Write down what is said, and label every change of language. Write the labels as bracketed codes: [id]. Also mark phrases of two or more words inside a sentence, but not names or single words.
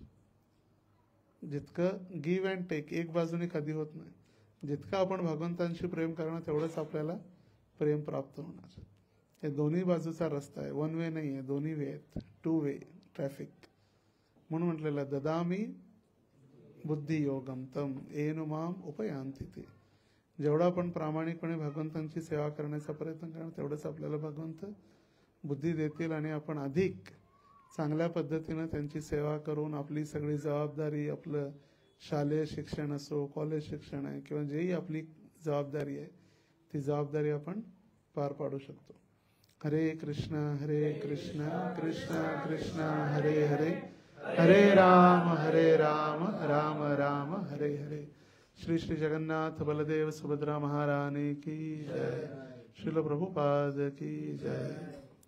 [mr] जितकं [en] give and take [mr] एक बाजूने कधी होत नाही. जितकं आपण भगवंतांशी प्रेम करणं तेवढंच आपल्याला प्रेम प्राप्त होणार. हे दोन्ही बाजूचा रस्ता आहे. [en] one way [mr] नाही आहे, दोन्ही वे आहेत. [en] 2 way traffic. [mr] म्हणून म्हटलेलं [sa] ददामी बुद्धी योगम तम येनु माम उपयांती ते. [mr] जेवढा आपण प्रामाणिकपणे भगवंतांची सेवा करण्याचा प्रयत्न करणार तेवढंच आपल्याला भगवंत बुद्धी देतील आणि आपण अधिक चांगल्या पद्धतीनं त्यांची सेवा करून आपली सगळी जबाबदारी, आपलं शालेय शिक्षण असो, कॉलेज शिक्षण आहे किंवा जेही आपली जबाबदारी आहे ती जबाबदारी आपण पार पाडू शकतो. [sa] हरे कृष्ण कृष्ण कृष्ण हरे हरे, हरे राम राम राम हरे हरे. [hi] श्री श्री जगन्नाथ बलदेव सुभद्रा महारानी की जय. श्रील प्रभुपाद की जय.